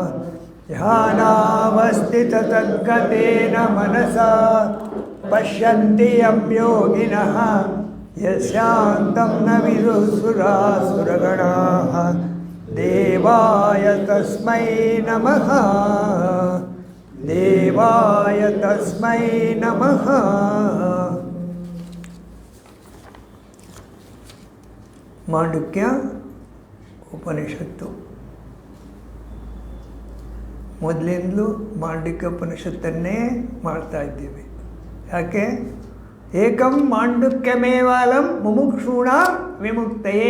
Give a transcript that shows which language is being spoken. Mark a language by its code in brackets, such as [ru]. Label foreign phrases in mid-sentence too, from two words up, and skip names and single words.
[sa] ध्यानावस्थिततद्गतेन मनसा पश्यन्ति यं योगिनः यस्यान्तं न विदुःसुरासुरगणाः। देवाय तस्मै नमः देवाय तस्मै नमः। [kn] ಮಾಂಡುಕ್ಯ ಉಪನಿಷತ್ತು ಮೊದಲಿಂದಲೂ ಮಾಂಡುಕ್ಯ ಉಪನಿಷತ್ತನ್ನೇ ಮಾಡ್ತಾ ಇದ್ದೀವಿ. ಯಾಕೆ? [sa] ಏಕಂ ಮಾಂಡುಕ್ಯಮೇವಾಲಂ ಮುಮುಕ್ಷೂಣ ವಿಮುಕ್ತಯೇ.